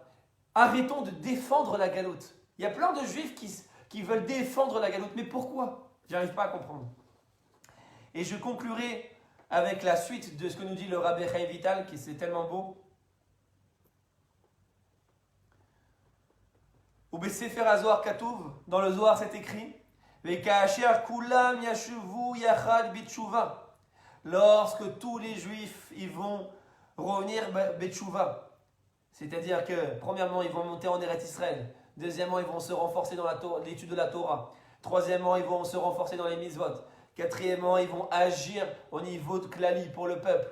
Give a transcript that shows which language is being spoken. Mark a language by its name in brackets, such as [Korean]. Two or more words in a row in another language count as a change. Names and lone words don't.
[French] Arrêtons de défendre la galoute. Il y a plein de juifs qui veulent défendre la galoute, mais pourquoi? J'arrive pas à comprendre. Et je conclurai avec la suite de ce que nous dit le Rabbi Chaim Vital, qui c'est tellement beau. [Hebrew] ובספר הזוהר כתוב, [French] dans le Zohar c'est écrit [Hebrew] וכאשר כולם ישובו יחד בתשובה. [French] Lorsque tous les juifs ils vont revenir betshuva, c'est-à-dire que premièrement ils vont monter en Eretz Israël, deuxièmement ils vont se renforcer dans l'étude de la Torah, troisièmement ils vont se renforcer dans les mitzvot, quatrièmement ils vont agir au niveau de klali pour le peuple.